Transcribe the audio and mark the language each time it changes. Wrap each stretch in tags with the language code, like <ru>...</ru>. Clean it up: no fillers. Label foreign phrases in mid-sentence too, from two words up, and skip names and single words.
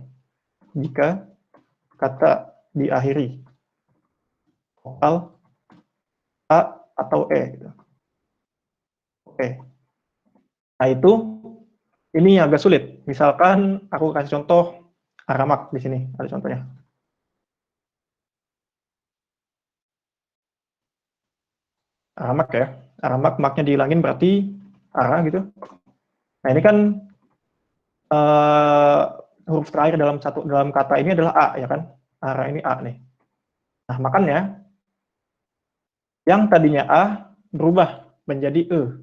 <id>Jika kata diakhiri vokal a atau e gitu. Oke. Nah, itu ini agak sulit. Misalkan aku kasih contoh aramak di sini, ada contohnya. Aramak ya. Aramak maknya dihilangin berarti ara gitu. Nah, ini kan huruf terakhir dalam kata ini adalah a ya kan. Ara ini a nih. Nah, makanya yang tadinya a berubah menjadi e.</id>